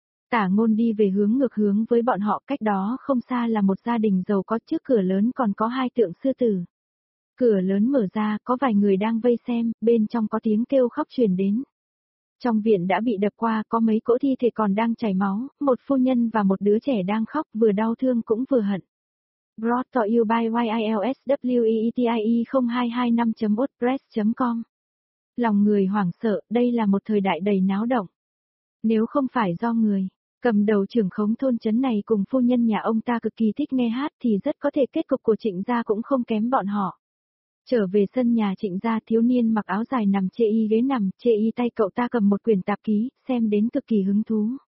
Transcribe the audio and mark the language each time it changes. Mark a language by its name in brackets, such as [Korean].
[Vietnamese] Tả Ngôn đi về hướng ngược hướng với bọn họ, cách đó không xa là một gia đình giàu có, trước cửa lớn còn có hai tượng sư tử. Cửa lớn mở ra, có vài người đang vây xem, bên trong có tiếng kêu khóc truyền đến. Trong viện đã bị đập qua, có mấy cỗ thi thể còn đang chảy máu, một phu nhân và một đứa trẻ đang khóc, vừa đau thương cũng vừa hận. [English] Brought to you by YILSWEETIE0225.wordpress.com. [Vietnamese] Lòng người hoảng sợ, đây là một thời đại đầy náo động. Nếu không phải do người cầm đầu trưởng khống thôn trấn này cùng phu nhân nhà ông ta cực kỳ thích nghe hát thì rất có thể kết cục của Trịnh gia cũng không kém bọn họ. Trở về sân nhà Trịnh gia, thiếu niên mặc áo dài nằm chê y ghế nằm, chê y tay cậu ta cầm một quyển tạp ký, xem đến cực kỳ hứng thú.